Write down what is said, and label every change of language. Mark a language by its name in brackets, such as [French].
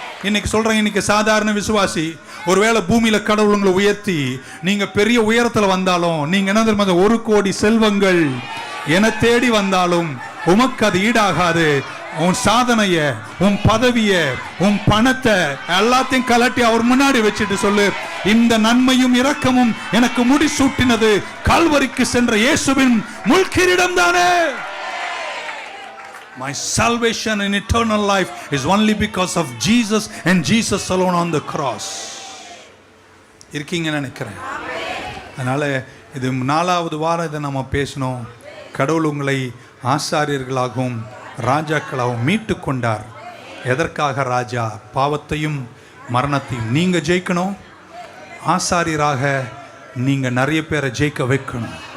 [Tamil] இன்னைக்கு சொல்றேன், இன்னைக்கு சாதாரண விசுவாசி ஒருவேளை பூமியில கடவுள் உங்களை உயர்த்தி நீங்க பெரிய உயரத்துல வந்தாலும், நீங்க என்ன தெரியுமா, 1 கோடி செல்வங்கள் என தேடி வந்தாலும் உமக்கு அது ஈடாகாது. உன் சாதனைய, உன் பதவிய, உன் பணத்தை எல்லாத்தையும் கலட்டி அவர் முன்னாடி வச்சுட்டு சொல்லு, இந்த நன்மையும் இரக்கமும் எனக்கு முடிசூட்டினது கால்வரிக்கு சென்ற இயேசுவின் முள்கிரீடம் தானே. [English] My salvation in eternal life is only because of Jesus and Jesus alone on the cross. [Tamil] இருக்கீங்கன்னு நினைக்கிறேன். அதனால இது 4வது வாரம் இதை நம்ம பேசணும். கடவுள் உங்களை ஆசாரியர்களாகவும் ராஜாக்களாகவும் மீட்டு கொண்டார். எதற்காக ராஜா? பாவத்தையும் மரணத்தையும் நீங்க ஜெயிக்கணும். ஆசாரியராக நீங்க நிறைய பேரை ஜெயிக்க வைக்கணும்.